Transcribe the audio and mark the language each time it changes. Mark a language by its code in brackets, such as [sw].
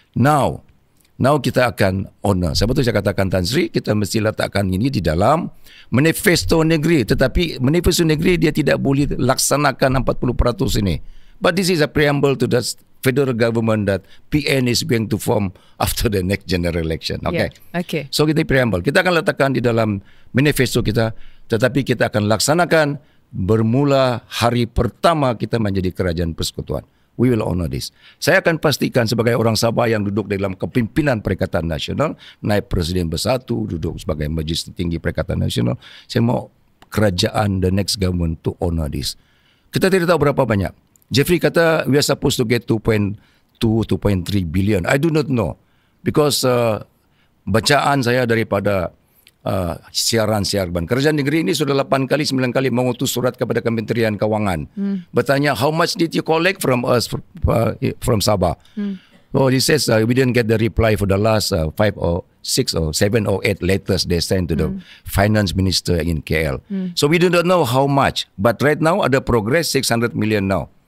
[ms] Now kita akan honor. Sebab itu saya katakan Tan Sri, kita mesti letakkan ini di dalam manifesto negeri. Tetapi manifesto negeri dia tidak boleh laksanakan 40% ini. [en] But this is a preamble to the federal government that PN is going to form after the next general election. Okay. Yeah. Okay. [ms] So kita preamble. Kita akan letakkan di dalam manifesto kita. Tetapi kita akan laksanakan bermula hari pertama kita menjadi kerajaan persekutuan. [en] We will honor this. [ms] Saya akan pastikan sebagai orang Sabah yang duduk dalam kepimpinan Perikatan Nasional, naib Presiden Bersatu, duduk sebagai Majlis Tertinggi Perikatan Nasional, saya mau kerajaan, [en] the next government to honor this. [ms] Kita tidak tahu berapa banyak. [en] Jeffrey kata we are supposed to get 2.3 billion. I do not know. [ms] Because bacaan saya daripada siaran-siaran. Kerajaan negeri ini sudah 8 kali, 9 kali mengutus surat kepada Kementerian Kewangan. [en] Bertanya, how much did you collect from us, from Sabah? Oh, he says, we didn't get the reply for the last 5 or 6 or 7 or 8 letters they sent to the finance minister in KL. So we do not know how much. But right now, ada progress 600 million now.